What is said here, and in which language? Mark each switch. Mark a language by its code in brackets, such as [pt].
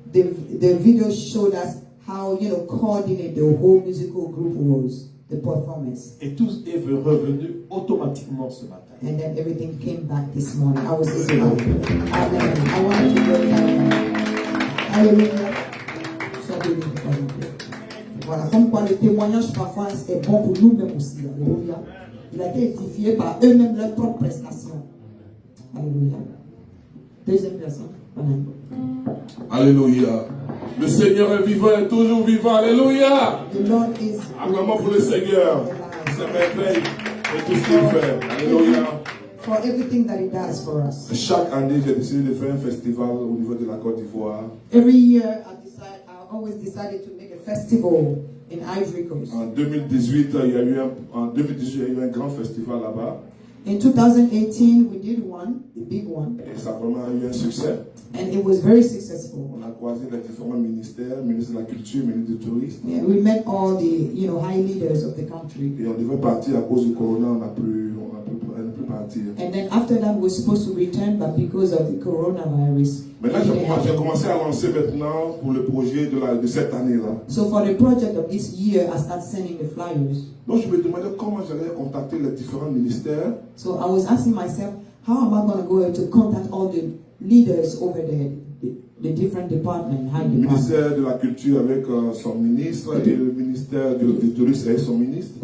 [en] the video showed us how coordinated the whole musical group was, the performance. [fr] Et tout est revenu automatiquement ce matin. [en] And then everything came back this morning. I was able to. Amen. I wanted to go. Hallelujah. [fr] Sois béni, Papa Jean-Pierre. Voilà, comme quoi le témoignage parfois est bon pour nous-mêmes aussi. Alléluia. Il a été édifié par eux-mêmes leurs propres prestations. Alléluia. Deuxième personne. Amen. Alléluia. Le Seigneur est vivant et toujours vivant. Alléluia. [en] The Lord is [fr] Acclamons pour le Seigneur. C'est merveilleux et tout ce qu'il fait. Alléluia. [en] for everything that He does for us. [fr] Chaque année, j'ai décidé de faire un festival au niveau de la Côte d'Ivoire. [en] Every year, I always decided to make a festival in Ivory Coast. [fr] En 2018, il y a eu un grand festival là-bas. [en] In 2018, we did one, a big one, [fr] Et ça a vraiment eu un succès. [en] and it was very successful. [fr] On a croisé les différents ministères, ministre de la Culture, ministre du Tourisme. [en] Yeah, we met all the high leaders of the country. [fr] Et on devait partir à cause du corona, on n'a plus partir. [en] And then after that, we're supposed to return, but because of the coronavirus, [fr] Maintenant, [en] it [fr] j'ai [en] happened. [fr] commencé à lancer maintenant pour le projet de cette année-là. [en] So for the project of this year, I started sending the flyers. [fr] Donc je me demandais comment j'allais contacter les différents ministères. [en] So I was asking myself, how am I going to go to contact all the leaders over there, the different departments, high [fr] Le [en] departments, [fr] ministère de la Culture avec son ministre et le ministère du Tourisme avec son ministre.